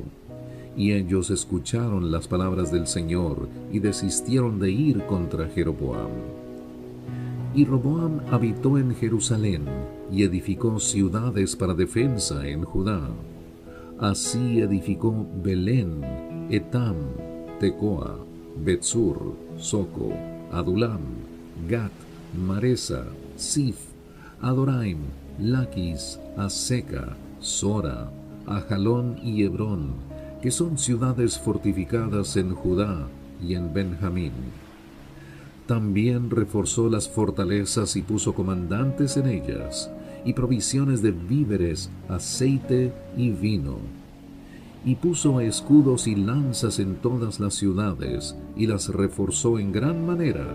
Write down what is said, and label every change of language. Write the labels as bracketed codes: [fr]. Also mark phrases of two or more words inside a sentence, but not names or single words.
[es] Y ellos escucharon las palabras del Señor y desistieron de ir contra Jeroboam. Y Roboam habitó en Jerusalén y edificó ciudades para defensa en Judá. Así edificó Belén, Etam, Tecoa, Betzur, Soco, Adulam, Gat, Maresa, Sif, Adoraim, Laquis, Aseca, Sora, Ajalón y Hebrón, que son ciudades fortificadas en Judá y en Benjamín. También reforzó las fortalezas y puso comandantes en ellas, y provisiones de víveres, aceite y vino. Y puso escudos y lanzas en todas las ciudades, y las reforzó en gran manera.